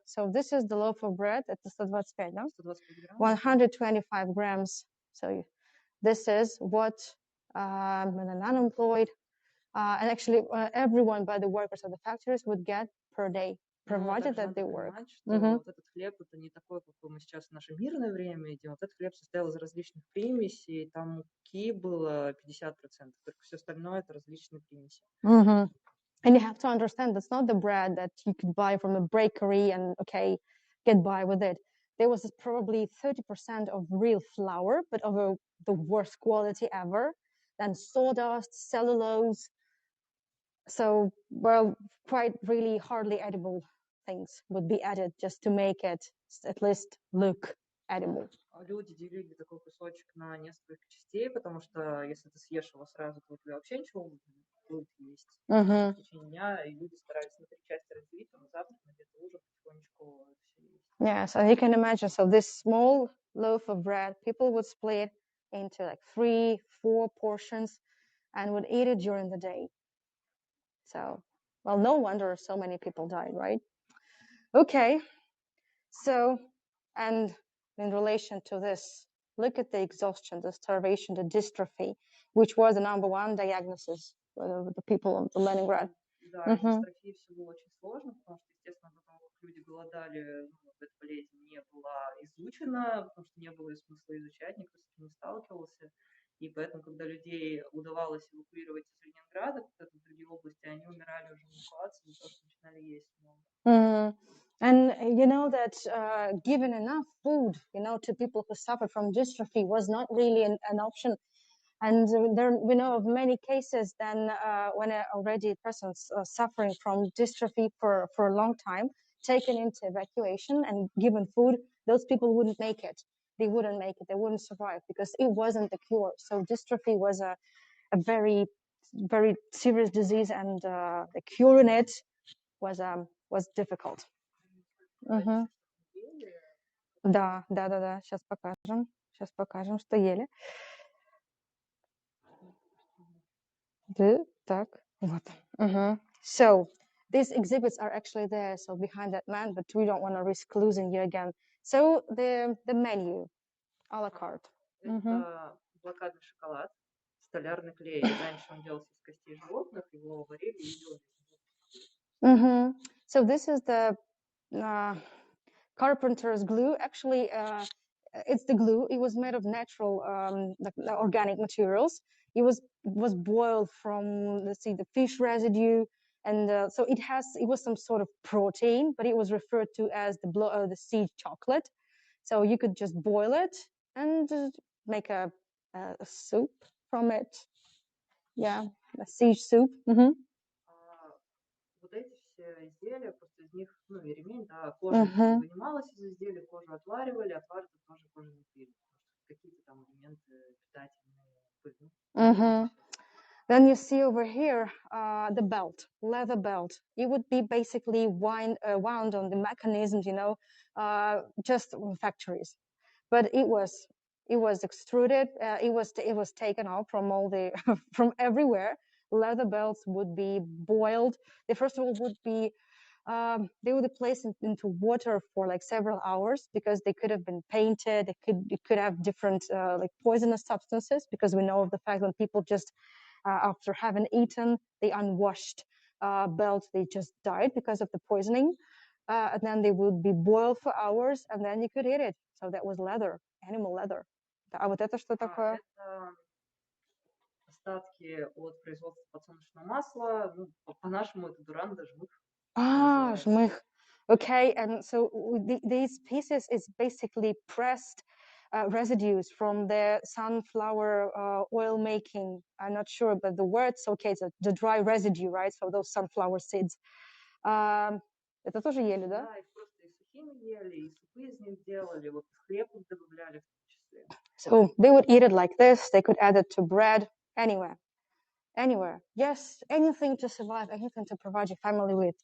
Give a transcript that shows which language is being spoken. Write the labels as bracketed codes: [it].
[en] So this is the loaf of bread. It's 125, no? 125 grams. So this is what an unemployed and actually everyone, by the workers of the factories, would get per day, provided that they work. [ru] Вот этот хлеб, это не такой, какой мы сейчас в наше мирное время едим. Вот этот хлеб состоял из различных примесей, там муки было 50%, только все остальное это различные примеси. [en] And you have to understand, that's not the bread that you could buy from a bakery and, okay, get by with it. There was probably 30% of real flour, but of the worst quality ever. Then sawdust, cellulose. So, well, quite really hardly edible things would be added just to make it at least look edible. [ru] Люди делили такой кусочек на несколько частей, потому что если ты съешь его сразу, то у тебя вообще ничего будет есть в течение дня, и люди старались на 3 части разделить, на завтрак, на обед, ужин, потихонечку все есть. [en] Yes, and you can imagine, so this small loaf of bread, people would split into like 3, 4 portions and would eat it during the day. So, well, no wonder so many people died, right? Okay, so, and in relation to this, look at the exhaustion, the starvation, the dystrophy, which was the #1 diagnosis for the people of the Leningrad. [ru] Да, дистрофия все было очень сложно, потому что, естественно, до того, как люди голодали, эта болезнь не была изучена, потому что не было смысла изучать, никто с этим не сталкивался. И поэтому, когда людей удавалось эвакуировать из Ленинграда, куда-то в другие области, они умирали уже в эвакуации, потому что начинали есть много. [en] And you know that given enough food, to people who suffer from dystrophy was not really an option. And we know of many cases then when already persons suffering from dystrophy for a long time, taken into evacuation and given food, those people wouldn't make it. They wouldn't make it. They wouldn't survive because it wasn't the cure. So dystrophy was a very, very serious disease, and the curing it was difficult. [ru] Да. Сейчас покажем, что ели. Так, вот. [en] So these exhibits are actually there, so behind that man, but we don't want to risk losing you again. So the menu, a la carte. [ru] Это блокадный шоколад, столярный клей. Раньше он делался из костей животных, его варили и делали. [en] So this is the carpenter's glue. Actually, it's the glue. It was made of natural, organic materials. It was boiled from, let's see, the fish residue, and so it was some sort of protein, but it was referred to as the siege chocolate. So you could just boil it and make a soup from it. Yeah, a siege soup. [ru] Вот эти все изделия, просто из них, и ремень, да, кожа вынималась из изделия, кожу отваривали, отваривали тоже кожаный пиль, какие-то там элементы питательные. [en] Then you see over here the belt, leather belt. It would be basically wound on the mechanisms, just in factories. But it was extruded. It was taken off from from everywhere. Leather belts would be boiled. They first of all would be they would be placed into water for like several hours because they could have been painted. It could have different like poisonous substances, because we know of the fact when people just after having eaten the unwashed belt, they just died because of the poisoning. And then they would be boiled for hours, and then you could eat it. So that was leather, animal leather. [ru] А вот это что такое? Это остатки от производства подсолнечного масла. По-нашему это дуран, жмых. Жмых. [en] Okay, and so these pieces is basically pressed residues from the sunflower oil making. I'm not sure, but the words, okay, it's the dry residue, right? So those sunflower seeds. [ru] Это тоже ели, да? Да, их просто и сухими ели, и супы из них делали, вот хлеб добавляли в том числе. [en] So they would eat it like this. They could add it to bread, anywhere. Yes, anything to survive, anything to provide your family with.